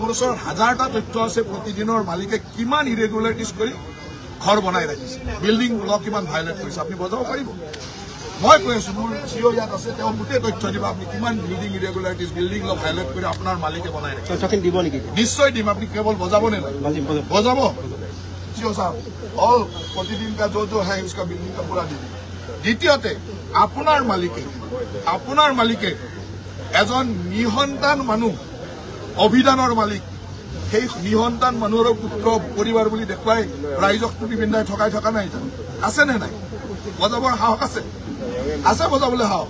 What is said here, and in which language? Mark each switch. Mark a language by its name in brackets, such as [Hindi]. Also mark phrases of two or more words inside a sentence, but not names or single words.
[Assamese] ওচৰত হাজাৰটা তথ্য আছে প্ৰতিদিনৰ মালিকে কিমান ইৰেগুলাৰিটিজ কৰি ঘৰ বনাই ৰাখিছে, [English] building law [Assamese] কিমান ভাইলেট কৰিছে, আপুনি বজাব পাৰিব? মই কৈ আছো, মোৰ চিঅ ইয়াত আছে, তেওঁ গোটেই তথ্য দিব আপুনি কিমান [English] building irregularities, building law [Assamese] ভাইলেট কৰি আপোনাৰ মালিকে বনাই ৰাখিছে। দিব নেকি? নিশ্চয় দিম, আপুনি কেৱল বজাব নে নাই? বজাব চিঅ সাহেব, অল প্ৰতিদিন [Hindi] का जो है उसका बिल्डिंग का पूरा दी। [Assamese] দ্বিতীয়তে আপোনাৰ মালিকে এজন নিসন্তান মানুহ, অভিধানৰ মালিক, সেই নিসন্তান মানুহৰ পুত্ৰ পৰিবাৰ বুলি দেখুৱাই ৰাইজক টুপি পিন্ধাই ঠকাই থকা নাই জানো? আছে নে নাই? বজাবৰ সাহস আছে? আছে বজাবলৈ সাহস?